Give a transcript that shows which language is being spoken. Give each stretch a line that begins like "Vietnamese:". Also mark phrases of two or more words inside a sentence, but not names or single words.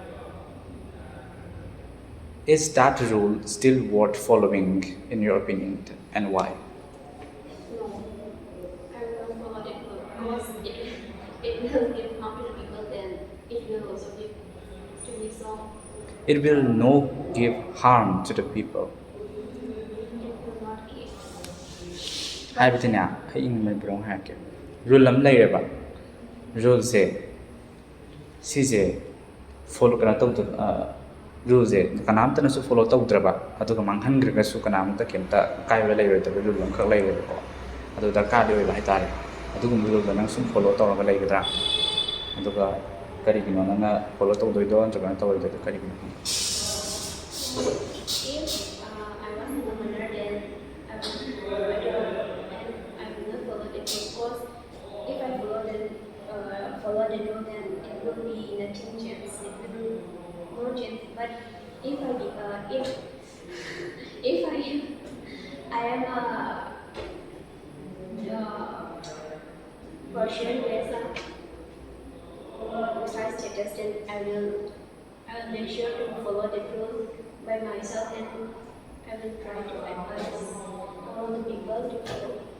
English: Is that rule still worth following, in your opinion, and why? No, I will not follow that rule because it will give harm to the people, then it will also give to me, so It will no give harm to the people. it will not give.
Manipuri: ꯍꯥꯏꯕꯗꯤꯅꯦ ꯑꯩ ꯃꯅꯤꯄꯨꯔ ꯑꯃꯨꯛ ꯍꯥꯏꯔꯛꯀꯦ. ꯔꯨꯜ ꯑꯃ ꯂꯩꯔꯦꯕ. ꯔꯨꯜꯁꯦ ꯁꯤꯁꯦ ꯐꯣꯂꯣ ꯀꯩꯅꯣ ꯇꯧꯗꯕ, ꯔꯨꯜꯁꯦ ꯀꯅꯥꯝꯇꯅꯁꯨ ꯐꯣꯂꯣ ꯇꯧꯗ꯭ꯔꯕ, ꯑꯗꯨꯒ ꯃꯥꯡꯍꯟꯈ꯭ꯔꯒꯁꯨ ꯀꯅꯥꯝꯇ ꯀꯩꯝꯇ ꯑꯀꯥꯏꯕ ꯂꯩꯔꯣꯏꯗꯕ ꯔꯨꯜ ꯑꯃꯈꯛ ꯂꯩꯔꯦꯕꯀꯣ. ꯑꯗꯨ ꯗꯔꯀꯥꯔꯗꯤ ꯑꯣꯏꯕ ꯍꯥꯏꯇꯥꯔꯦ. ꯑꯗꯨꯒꯨꯝꯕ ꯔꯨꯜꯗꯣ ꯅꯪ ꯁꯨꯝ ꯐꯣꯂꯣ ꯇꯧꯔꯒ ꯂꯩꯒꯗ꯭ꯔꯥ? ꯑꯗꯨꯒ ꯀꯔꯤꯒꯤꯅꯣ ꯅꯪꯅ ꯐꯣꯂꯣ ꯇꯧꯗꯣꯏꯗꯣ ꯅꯠꯇ꯭ꯔꯒꯅ ꯇꯧꯔꯣꯏꯗꯣꯏꯗꯣ ꯀꯔꯤꯒꯤꯅꯣ?
English: If I was in the manner, then I don't and I will not follow the rule because if I follow the rule, then it will be nothing chance. It will no chance. But if I am a person who has a high status, then I will make sure to follow the rule by myself, and I will try to advise all the people to follow.